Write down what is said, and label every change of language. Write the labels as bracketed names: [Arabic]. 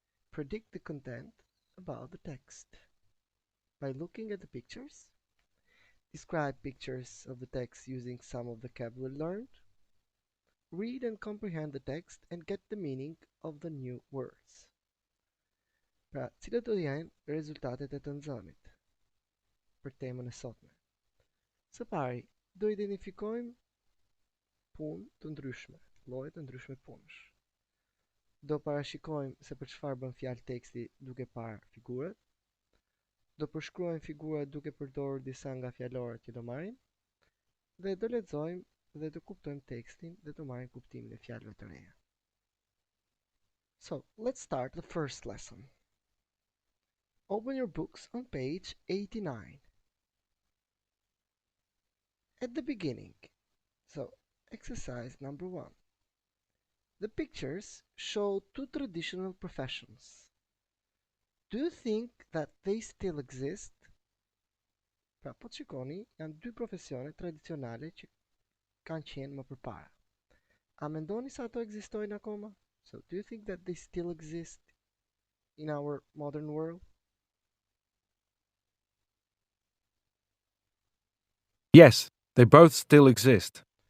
[English] Predict the content about the text. By looking at the pictures, describe pictures of the text using some of the vocabulary learned. Read and comprehend the text and get the meaning of the new words. [Albanian] Pra, cilat do të jenë rezultatet e të nxënit për temën e sotme? Së pari, do identifikojmë punë të ndryshme, lloje të ndryshme punësh. Do parashikojmë se për çfarë bën fjalë teksti duke parë figurat. Do përshkruajmë figurat duke përdorur disa nga fjalorët që do marrim dhe do lexojmë dhe do kuptojmë tekstin dhe do marrim kuptimin e fjalëve të reja. [English] So, let's start the first lesson. Open your books on page 89. At the beginning, so exercise number 1. The pictures show two traditional professions. Do you think that they still exist? [Albanian] Pra, po të shikoni, janë dy profesione tradicionale që kanë qenë më përpara. A mendoni se ato ekzistojnë akoma? [English] So, do you think that they still exist in our modern world? Yes, they both still exist.